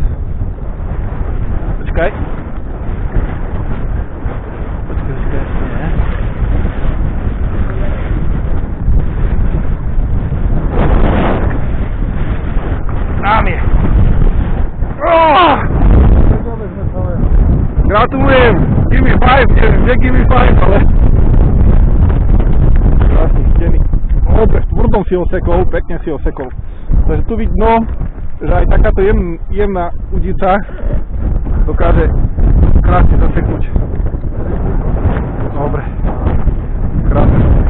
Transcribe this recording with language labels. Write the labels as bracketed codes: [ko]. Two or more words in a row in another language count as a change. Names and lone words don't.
[sk] Počkaj. Počkaj, ešte nie. Tam je. Gratulujem! [en] Give me 5, [sk] neviem, kde [en] give me 5, [sk] ale... Krásny chytený. Opäť tvrdom si ho sekol, pekne si ho sekol. Takže tu vidno, že aj takáto jemná udica dokáže krásne zaseknúť. Dobre. Krásne.